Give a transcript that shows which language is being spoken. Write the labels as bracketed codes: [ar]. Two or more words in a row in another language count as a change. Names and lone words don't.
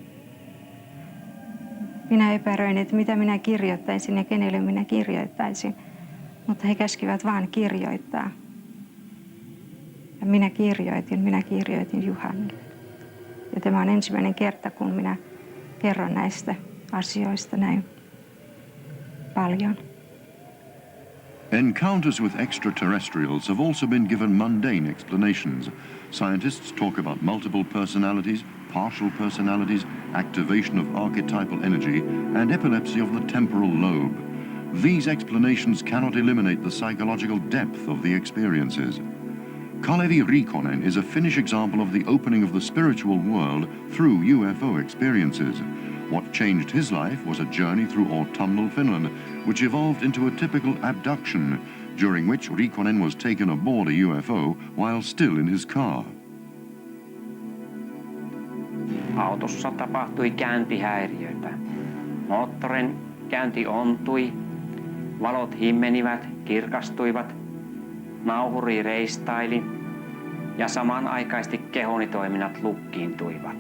[fi] Minä epäröin, että mitä minä kirjoittaisin ja kenelle minä kirjoittaisin, mutta he käskivät vaan kirjoittaa. Ja minä kirjoitin Juhanille. Ja tämä on ensimmäinen kerta, kun minä kerron näistä asioista näin paljon. [en] Encounters with extraterrestrials have also been given mundane explanations. Scientists talk about multiple personalities, partial personalities, activation of archetypal energy, and epilepsy of the temporal lobe. These explanations cannot eliminate the psychological depth of the experiences. Kalevi Rikonen is a Finnish example of the opening of the spiritual world through UFO experiences. What changed his life was a journey through autumnal Finland, which evolved into a typical abduction, during which Rikonen was taken aboard a UFO while still in his car. [fi] Autossa tapahtui käyntihäiriöitä. Moottorin käynti ontui, valot himmenivät, kirkastuivat, nauhuri reistaili ja samanaikaisesti kehoni toiminnat lukkiintuivat.